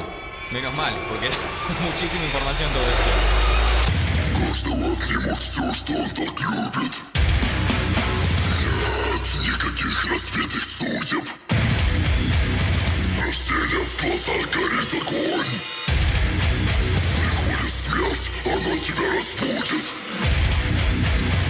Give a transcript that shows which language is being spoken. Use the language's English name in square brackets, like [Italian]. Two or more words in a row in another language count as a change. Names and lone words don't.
[Spanish] Menos mal, porque era muchísima información todo esto. [Russian] Каждого примут все, что он так любит. Нет никаких разбитых судеб. С рождения в глазах горит огонь. Приходит смерть, она тебя разбудит.